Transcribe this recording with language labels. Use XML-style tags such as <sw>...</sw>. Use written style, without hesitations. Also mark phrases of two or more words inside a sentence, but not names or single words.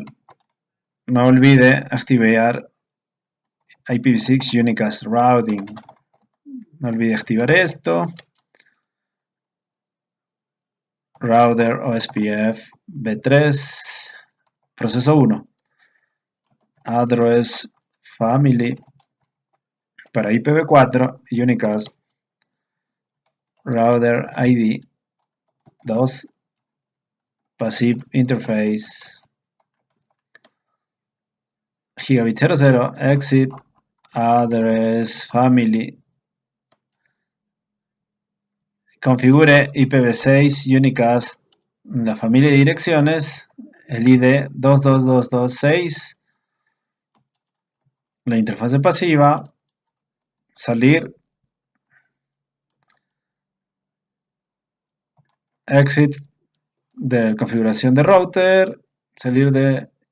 <es>No olvide activar IPv6</es> <en>Unicast Routing.</en> <es>No olvide activar esto.</es> <en>Router OSPF</en> <es>B3. Proceso 1.</es> <en>Address Family para IPv4 Unicast. Router ID 2. Passive Interface. Gigabit 00. Exit. Address Family. Configure IPv6 Unicast,</en> <es>la familia de direcciones, el ID 22226, la interfase pasiva, salir, exit de configuración de router, salir de...</es>